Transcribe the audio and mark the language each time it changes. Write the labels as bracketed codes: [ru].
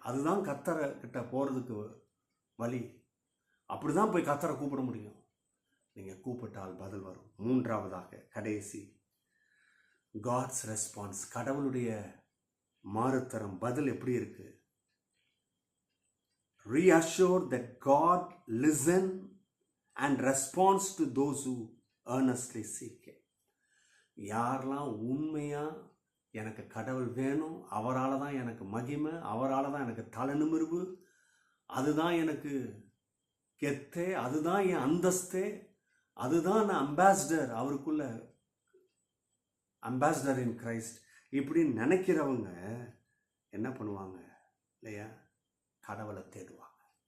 [ta] அதுதான் கர்த்தரை கிட்ட போறதுக்கு வழி. அப்படிதான் போய் கர்த்தரை கூப்பிட முடியும். நீங்க கூப்பிட்டால் பதில் வரும். மூன்றாவதாக, கடைசி, [en] God's response. [ta] கடவுளுடைய மாறுத்தரம், பதில் எப்படி இருக்கு? [en] Reassure that God listen and responds to those who earnestly seek Him. [ta] யாரெல்லாம் உண்மையா எனக்கு கடவுள் வேணும், அவரால் தான் எனக்கு மகிமை, அவரால் தான் எனக்கு தலைநிமிர்வு, அதுதான் எனக்கு கெத்தே, அதுதான் என் அந்தஸ்தே, அதுதான் நான் அம்பாசிடர், அவருக்குள்ள [en] ambassador in Christ, [ta] இப்படின்னு நினைக்கிறவங்க என்ன பண்ணுவாங்க இல்லையா? கடவுளை தேடுவாங்க.